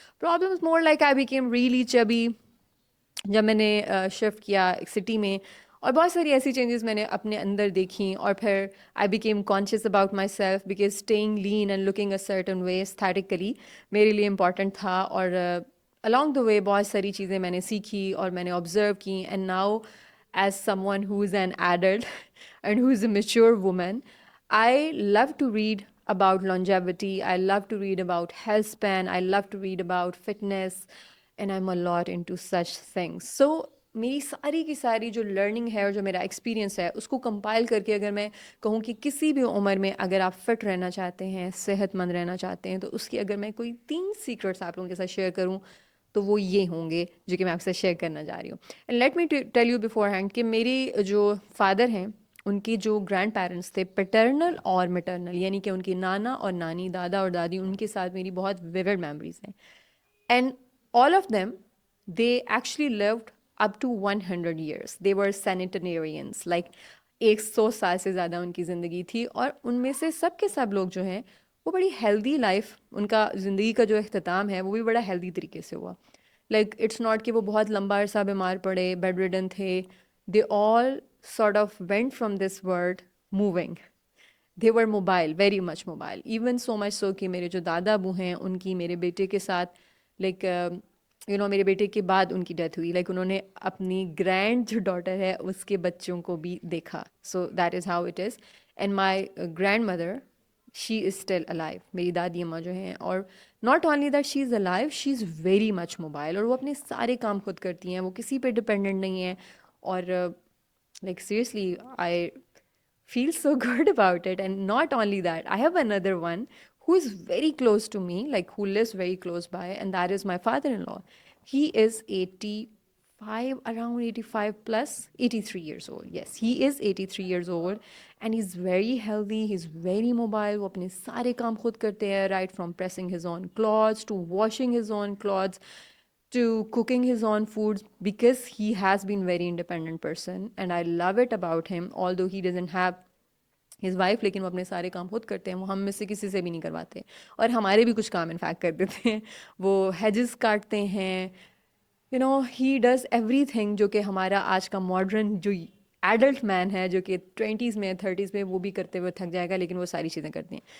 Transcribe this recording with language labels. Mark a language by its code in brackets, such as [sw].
[en] problems more like I became really chubby [ur] جب میں نے شفٹ کیا ایک سٹی میں، اور بہت ساری ایسی چینجز میں نے اپنے اندر دیکھیں. اور پھر [en] I became conscious about myself because staying lean and looking a certain way aesthetically [ur] میرے لیے امپورٹنٹ تھا. اور [en] along the way [ur] بہت ساری چیزیں میں نے سیکھی اور میں نے آبزرو کی. [en] And now as someone who is an adult and who is a mature woman, I love to read about longevity, I love to read about health span, I love to read about fitness, and I'm a lot into such things. [ur] So میری ساری کی ساری جو learning ہے اور جو میرا experience ہے اس کو کمپائل کر کے اگر میں کہوں کہ کسی بھی عمر میں اگر آپ فٹ رہنا چاہتے ہیں، صحت مند رہنا چاہتے ہیں، تو اس کی اگر میں کوئی 3 سیکرٹس آپ لوگوں کے ساتھ شیئر کروں تو وہ یہ ہوں گے جو کہ میں آپ سے شیئر کرنا جا رہی ہوں. [en] and let me tell you beforehand [ur] کہ میری جو فادر ہیں ان کی جو گرینڈ پیرنٹس تھے پیٹرنل اور میٹرنل، یعنی کہ ان کی نانا اور نانی، دادا اور دادی، ان کے ساتھ میری بہت ویوڈ میموریز ہیں. [en] And all of them they actually lived up to 100 years. They were centenarians, like [ur] 100 سال سے زیادہ ان کی زندگی تھی. اور ان میں سے سب کے سب لوگ جو ہیں وہ بڑی ہیلدی لائف، ان کا زندگی کا جو اختتام ہے وہ بھی بڑا ہیلدی طریقے سے ہوا. [en] like it's not [ur] کہ وہ بہت لمبا عرصہ بیمار پڑے، بیڈ ریڈن تھے. [en] They all sort of went from this world moving. They were mobile, very much mobile. Even so much so [ur] کہ میرے جو دادا ابو ہیں ان کی میرے بیٹے کے ساتھ لائک میرے بیٹے کے بعد ان کی ڈیتھ ہوئی، لائک انہوں نے اپنی گرینڈ جو ڈاٹر ہے اس کے بچوں کو بھی دیکھا. [en] So that is how it is. And my grandmother she is still alive. [ur] میری دادی اماں جو ہیں، اور [en] Not only that she is alive, she is very much mobile. [ur] اور وہ اپنے سارے کام خود کرتی ہیں، وہ کسی پہ ڈپینڈنٹ نہیں ہیں. [en] اور like seriously I feel so good about it. And not only that, I have another one who is very close to me, like who lives very close by, and that is my father-in-law. He is 85, around 85 plus, 83 years old. Yes, he is 83 years old and he's very healthy, he's very mobile. [ur] وہ اپنے سارے کام خود کرتے ہیں, [en] right from pressing his own clothes to washing his own clothes to cooking his own foods, because he has been very independent person and I love it about him. Although he doesn't have his wife, [ur] لیکن وہ اپنے سارے کام خود کرتے ہیں. وہ ہم میں سے کسی سے بھی نہیں کرواتے، اور ہمارے بھی کچھ کام انفیکٹ کر دیتے ہیں. وہ ہیجز کاٹتے ہیں، [en] he does everything [ur] جو کہ ہمارا آج کا ماڈرن جو ایڈلٹ مین ہے جو کہ 20s میں 30s میں وہ بھی کرتے ہوئے تھک جائے گا، لیکن وہ ساری چیزیں کرتے ہیں.